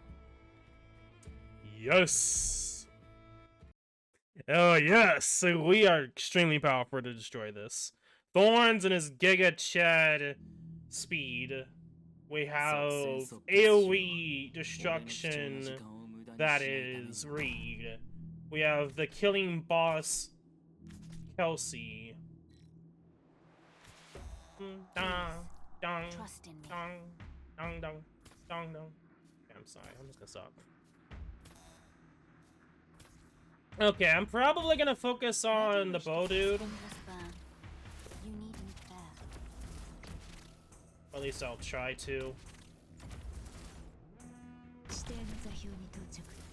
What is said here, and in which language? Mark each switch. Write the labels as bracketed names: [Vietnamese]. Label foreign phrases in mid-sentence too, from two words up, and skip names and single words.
[English] Yes. Oh, yes. So we are extremely powerful to destroy this. Thorns and his Giga Chad speed. We have AoE destruction that is Reed. We have the killing boss Kal'tsit. Dong, dong, Trust in me. dong, dong, dong, dong, dong. Okay, I'm sorry, I'm just gonna stop. Okay, I'm probably gonna focus on the bow dude. Endless burn. You need me there. Or at least I'll try to. [Japanese] 指定の座標に到着。